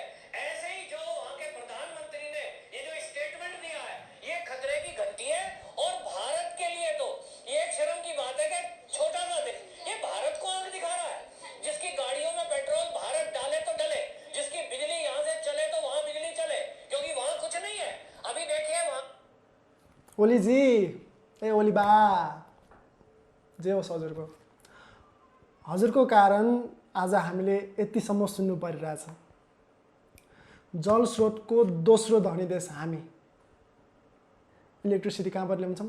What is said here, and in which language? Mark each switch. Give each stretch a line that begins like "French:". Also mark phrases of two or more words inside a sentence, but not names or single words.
Hindi: ऐसे ही जो वहां के प्रधानमंत्री ने ये जो स्टेटमेंट दिया है, ये खतरे की घंटी है। और भारत के लिए तो ये एक शर्म की बात है कि छोटा सा देश ये भारत को आंख दिखा रहा है, जिसकी गाड़ियों में पेट्रोल भारत डाले तो डले, जिसकी बिजली यहाँ से चले तो वहां बिजली चले, क्योंकि वहां कुछ नहीं है। अभी देखिए वहां
Nepali: ओलीजी, ए ओली बा, जे होस् हजुरको कारण आज हामीले यतिसम्म सुन्नु परिरहेछ। जल स्रोतको दोस्रो धनी देश हामी। इलेक्ट्रिसिटी कहाँबाट ल्याउँछौँ?